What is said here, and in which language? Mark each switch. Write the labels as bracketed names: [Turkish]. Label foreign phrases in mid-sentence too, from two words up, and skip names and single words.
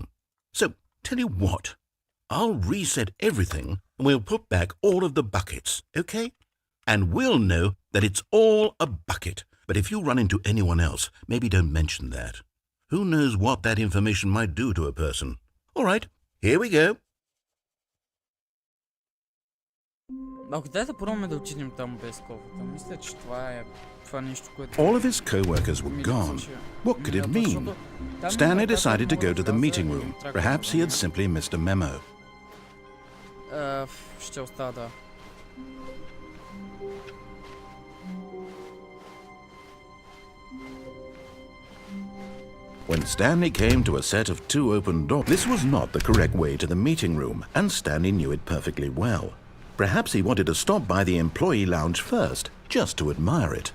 [English] So, tell you what, I'll reset everything and we'll put back all of the buckets, okay? And we'll know that it's all a bucket. But if you run into anyone else, maybe don't mention that. Who knows what that information might do to a person? All right, here we go. [Bulgarian] Ако дай да пробваме да отидем там без кофата. Мисля, че това е нещо, което... [English] All of his co-workers were gone. What could it mean? Stanley decided to go to the meeting room. Perhaps he had simply missed a memo. [Bulgarian] Ще остава, да. [English] When Stanley came to a set of two open doors, this was not the correct way to the meeting room, and Stanley knew it perfectly well. Perhaps he wanted to stop by the employee lounge first, just to admire it.